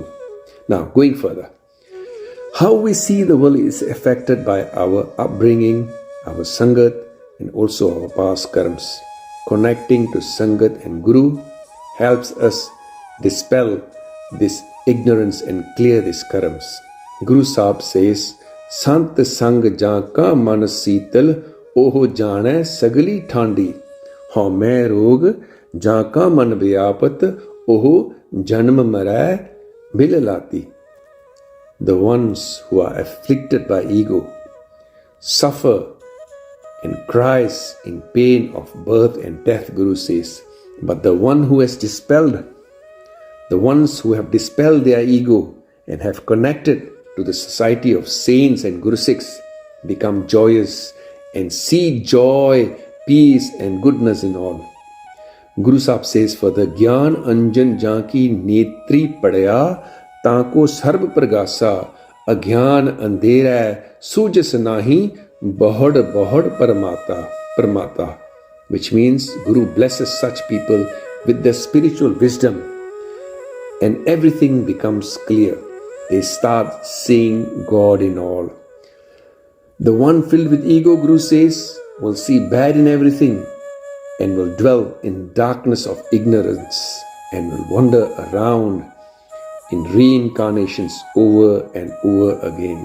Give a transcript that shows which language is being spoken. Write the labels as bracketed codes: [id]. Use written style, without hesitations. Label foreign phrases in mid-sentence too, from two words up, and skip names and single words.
[en] Now, going further, how we see the world is affected by our upbringing, our Sangat, and also our past karmas. Connecting to Sangat and Guru helps us dispel this ignorance and clear these karmas. Guru Sahib says, [pa] ਸੰਤ ਸੰਗ ਜਨ ਕਾ ਮਨ ਸੀਤਲ, ਓਹੁ ਜਾਣੈ ਸਗਲੀ ਠਾਂਢੀ. ਹਉਮੈ ਰੋਗ ਜਨ ਕਾ ਮਨ ਬਿਆਪਤ, ਓਹੁ ਜਨਮ ਮਰੈ ਬਿਲਲਾਤੀ. [en] The ones who are afflicted by ego suffer and cries in pain of birth and death, Guru says. But the one who has dispelled, the ones who have dispelled their ego and have connected to the society of saints and Guru Sikhs become joyous and see joy, peace and goodness in all. Guru Sahib says, for the [pa] ਗਿਆਨ ਅੰਜਨ ਜਾਕੀ ਨੇਤ੍ਰੀ ਪੜਿਆ ਤਾਕਉ ਸਰਬ ਪ੍ਰਗਾਸਾ ਅਗਿਆਨ ਅੰਧੇਰਾ ਸੂਝਸ ਨਾਹੀ ਬਹੁੜ ਬਹੁੜ ਭਰਮਾਤਾ, [en] which means Guru blesses such people with their spiritual wisdom and everything becomes clear. They start seeing God in all. The one filled with ego, Guru says, will see bad in everything and will dwell in darkness of ignorance and will wander around in reincarnations over and over again.